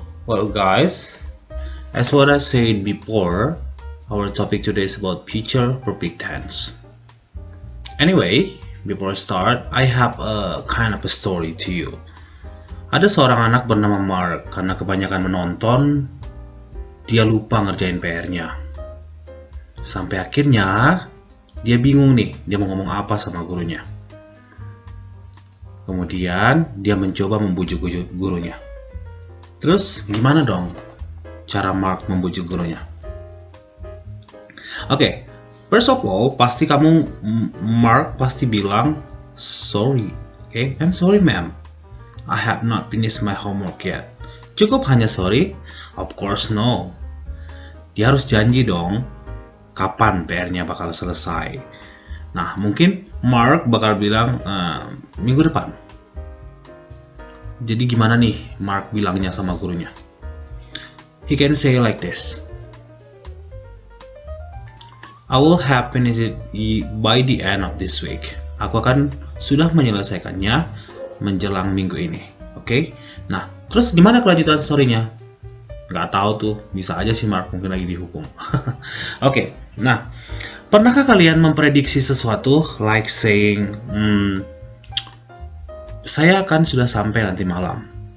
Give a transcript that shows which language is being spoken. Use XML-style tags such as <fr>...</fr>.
<en>Well guys, as what I said before, our topic today is about future perfect tense. Anyway, before I start, I have a kind of a story to you.</en> <id>Ada seorang anak bernama Mark, karena kebanyakan menonton, dia lupa ngerjain PR-nya. Sampai akhirnya, dia bingung nih, dia mau ngomong apa sama gurunya. Kemudian, dia mencoba membujuk gurunya. Terus, gimana dong cara Mark membujuk gurunya? Oke, first of all, pasti Mark pasti bilang sorry.</id> <en>Okay, I'm sorry ma'am, I have not finished my homework yet.</en> <id>Cukup hanya sorry? Of course no. Dia harus janji dong kapan PR-nya bakal selesai. Nah, mungkin Mark bakal bilang minggu depan. Jadi gimana nih Mark bilangnya sama gurunya?</id> <en>He can say like this, I will have finished it by the end of this week.</en> <id>Aku akan sudah menyelesaikannya menjelang minggu ini. Oke? Nah, terus gimana kelanjutan story-nya? Nggak tahu tuh, bisa aja si Mark mungkin lagi dihukum. Oke, nah, pernahkah kalian memprediksi sesuatu like saying, saya akan sudah sampai nanti malam.</id>